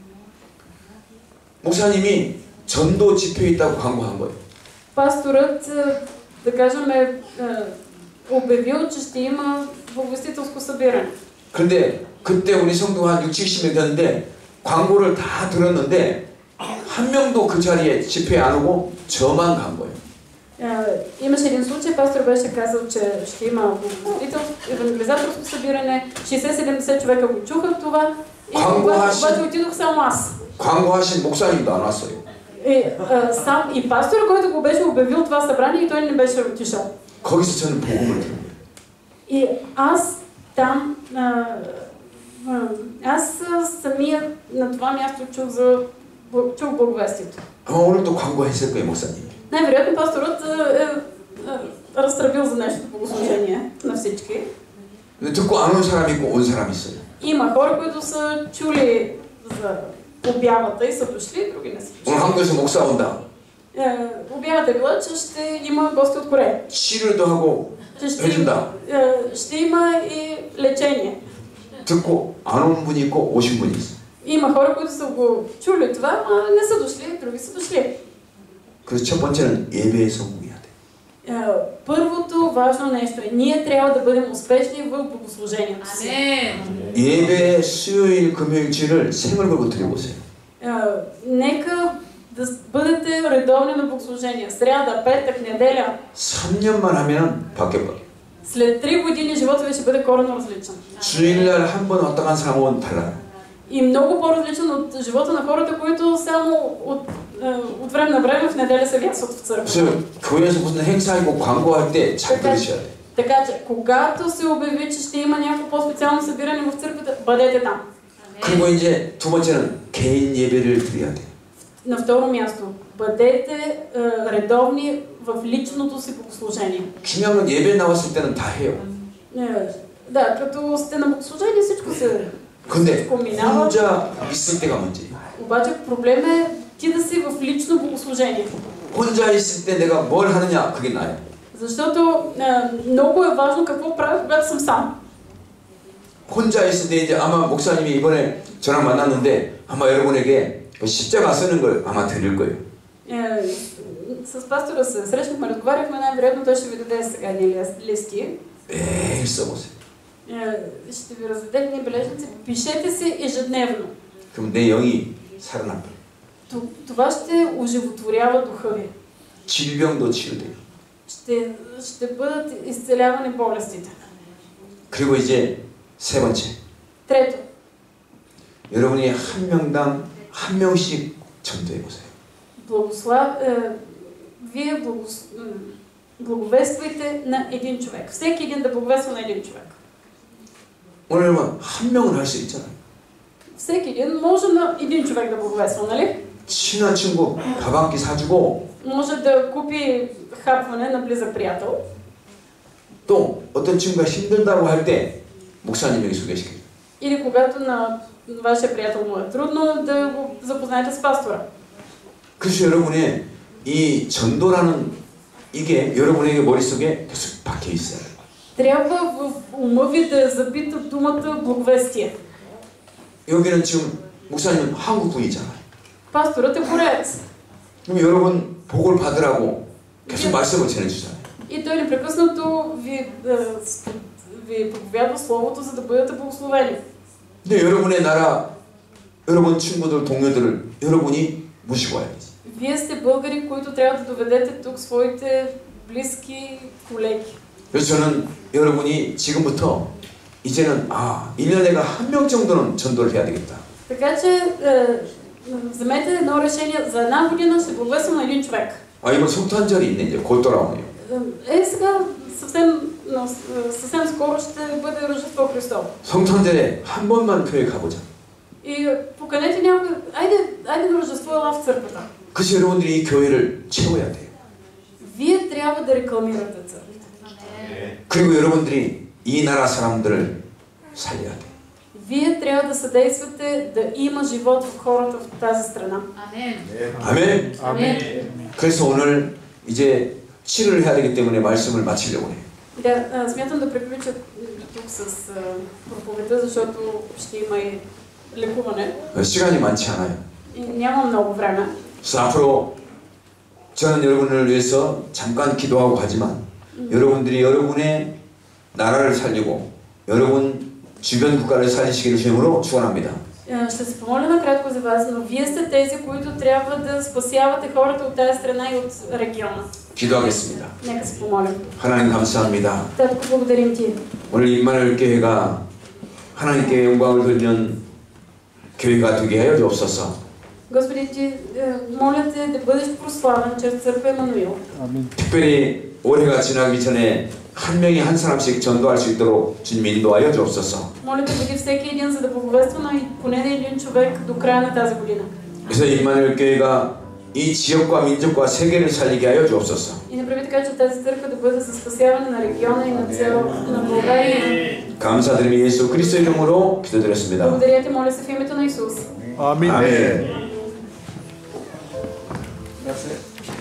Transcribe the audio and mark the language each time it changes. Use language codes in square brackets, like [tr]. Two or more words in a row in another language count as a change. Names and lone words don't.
[ko] 목사님이 전도 집회에 있다고 광고한 거예요. [bg] Пасторът, да кажем, обявил, че ще има благовестителско събиране. [ko] 그런데 그때 우리 성도가 한 60-70명 됐는데 광고를 다 들었는데 한 명도 그 자리에 집회에 안 오고 저만 간 거예요. [bg] Имаше един случай, пастор беше казал, че ще има евангелизаторско събиране, 60-70 човека го чуха това и обаче отидох само аз. [ko] 광고하신 목사님도 안 왔어요. [bg] И пастора, който го беше обявил това събрание, и той не беше отишъл. [ko] 거기서 저는 복음을 들은 거예요. [bg] И аз там, аз самия на това място чух благовестието. [ko] 아마 오늘도 광고했을 거예요, 목사님. [bg] Най-вероятно пасторът е разтръбил за нещо богослужение на всички. [ko] 듣고 안 온 사람이 있고 온 사람이 있어요. [bg] Има хора, които са чули за обявата и са дошли, други не са [ko] 오늘 한국에서 목사 온다. [bg] Обявата е била, че ще има гости от Корея. [ko] 치료도 하고 해준다. [bg] Ще има и лечение. [ko] 듣고 안 온 분이 있고 오신 분이 있어요. [bg] Има хора, които са го чули това, а не са дошли, други са дошли. [ko] 그래서 첫 번째는 예배에 성공해야 돼. [bg] Първото важно нещо е, ние трябва да бъдем успешни в богослужението си. [ko] 예배 수요일, 금요일, 주일을 생을 걸고 드려보세요. [bg] Нека да бъдете редовни на богослужение. Сряда, петък, неделя. [ko] 3년만 하면 바뀌어. [bg] След 3 години живота ви ще бъде коренно различен. [ko] 주일날 한 번 왔다 간 사람은 달라요. [bg] И много по-различен от живота на хората, които само от време на време в неделя се вясват в църква. [ko] 교회에서 무슨 행사 있고 광고할 때 잘 들으셔야 돼. [bg] Така че, когато се обяви, че ще има някакво по-специално събиране в църквата, бъдете там. [ko] 그리고 이제 두 번째는 개인 예배를 드려야 돼. [bg] На второ място, бъдете редовни в личното си богослужение. [ko] 중요한 건 예배 나왔을 때는 다 해요. [bg] Да, като сте на богослужение, всичко се [ko] 근데 혼자 있을 때가 문제예요. [bg] обаче проблем е ти да си в лично богослужение. [ko] 혼자 있을 때 내가 뭘 하느냐 그게 나예요. [bg] Защото много е важно какво правя, когато съм сам. [ko] 혼자 있을 때 이제 아마 목사님이 이번에 저랑 만났는데 아마 여러분에게 십자가 쓰는 걸 아마 드릴 거예요. [bg] с пастора се срещнахме, разговаряхме, най-вероятно той ще ви даде сега едни листи. [ko] 매일 써보세요. [bg] Ще ви раздаде едни бележници. Пишете си ежедневно. [ko] 그럼 내 영이 살아납니다. [bg] Това ще оживотворява духа ви. [ko] 질병도 치유돼요. [bg] Ще бъдат изцелявани болестите. [ko] 그리고 이제 세 번째. [bg] Трето. [ko] 여러분이 한 명당 한 명씩 전도해 보세요. [bg] Вие благовествайте на един човек. Всеки един да благовества на един човек. [ko] 오늘 한 명은 할 수 있잖아요. [bg] Всеки един може на един човек да благовества, нали? [ko] 친한 친구 밥 한 끼 사주고 [bg] Може да купи хапване на близък приятел. [ko] 또 어떤 친구가 힘들다고 할 때 목사님 여기 소개시켜요. [bg] Или когато на вашия приятел му е трудно, да го запознаете с пастора. [ko] 그래서 여러분의 이 전도라는 이게 여러분에게 머릿속에 계속 박혀 있어요. [bg] Трябва в ума ви да е забита думата благовестие. [ko] 여기는 지금 목사님 한국 분이잖아요. [bg] Пасторът е бореец. [ko] 그럼 여러분 복을 받으라고 계속 말씀을 전해주잖아요. [bg] И той непрекъснато ви проповядва Словото, за да бъдете благословени. [ko] 근데 여러분의 나라, 여러분 친구들, 동료들을 여러분이 모시고 와야지. [bg] Вие сте българи, които трябва да доведете тук своите близки колеги. [ko] 그래서 저는 여러분이 지금부터 이제는 1년에 한 명 정도는 전도를 해야 되겠다. [bg] Така че вземете едно решение, за една година ще благовествам на един човек. [ko] 이번 성탄절이 있네, 이제 곧 돌아오네요. [bg] Сега съвсем скоро ще бъде Рождество Христово. [ko] 성탄절에 한 번만 교회 가보자. [bg] И поканете някой, айде на Рождество ела в църквата. [ko] 그래서 여러분들이 이 교회를 채워야 돼요. [bg] Вие трябва да рекламирате църквата. [ko] 그리고 여러분들이 이 나라 사람들을 살려야 돼요. [bg] Вие трябва да съдействате да има живот в хората в тази страна. [ko] 아멘. 아멘. 그래서 오늘 이제 치료를 해야 되기 때문에 말씀을 마치려고 해요. [bg] Да, смятам да приключа тук с проповедта, защото ще има и лекуване. [ko] 시간이 많지 않아요. [bg] И няма много време. [ko] 그래서 앞으로 저는 여러분을 위해서 잠깐 기도하고 가지만 여러분들이 여러분의 나라를 살리고 여러분 주변 국가를 살리시기를 주님으로 축원합니다. [bg] Ще се помоля накратко за вас, но вие сте тези, които трябва да спасявате хората от тази страна и от региона. [ko] 기도하겠습니다. [bg] Нека се помолим. [ko] 하나님 감사합니다. [bg] Татко, благодарим ти. [ko] 오늘 임마누엘 교회가 하나님께 영광을 돌리는 교회가 되게 하여 주옵소서. [bg] Господи, ти моля те да бъдеш прославен чрез църква Емануил. [ko] 특별히 올해가 지나기 전에 한 명이 한 사람씩 전도할 수 있도록 주님 인도하여 주옵소서. [bg] Моля те, бъди всеки един, за да благовества на поне един човек до края на тази година. [ko] 그래서 임마누엘 교회가 이 지역과 민족과 세계를 살리게 하여 주옵소서. [bg] И направи така, че тази църква да бъде за спасяване на региона и на цяло на България. [ko] 감사드리며 예수 그리스도 이름으로 기도드렸습니다. [bg] Благодаря ти, моля се в името на Исус. [ko] 아멘. 아멘.